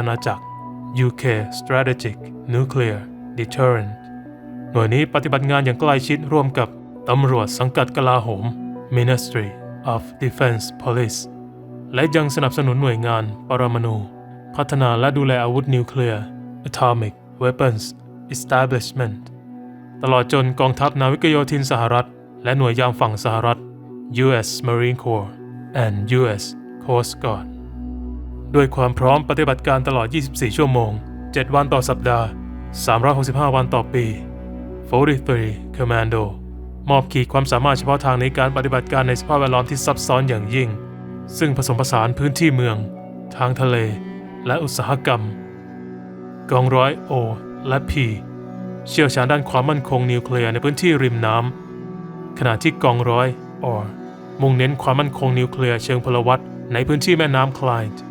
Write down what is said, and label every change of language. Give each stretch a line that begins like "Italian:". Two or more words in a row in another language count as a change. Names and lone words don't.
Thai: ณาจักร
English: UK Strategic Nuclear Deterrent
Thai: หน่วยนี้ปฏิบัติงานอย่างใกล้ชิดร่วมกับตำรวจสังกัดกลาโหม
English: Ministry of Defense Police
Thai: และยังสนับสนุนหน่วยงานปรมาณูพัฒนาและดูแลอาวุธนิวเคลียร์
English: Atomic Weapons Establishment
Thai: ตลอดจนกองทัพนาวิกโยธินสหรัฐและหน่วยยามฝั่งสหรัฐ U.S.
English: Marine Corps and U.S. Coast Guard
Thai: ด้วยความพร้อมปฏิบัติการตลอด 24 ชั่วโมง 7 วันต่อสัปดาห์ 365 วัน ต่อปี 43 Commando มอบขีดความสามารถเฉพาะทางในการปฏิบัติการในสภาพแวดล้อมที่ซับซ้อนอย่างยิ่งซึ่งผสมผสานพื้นที่เมืองทางทะเลและอุตสาหกรรมกองร้อย O และ P เชี่ยวชาญด้านความมั่นคงนิวเคลียร์ในพื้นที่ริมน้ำขณะที่กองร้อย R มุ่งเน้นความมั่นคงนิวเคลียร์เชิงพลวัตในพื้นที่แม่น้ำคลายด์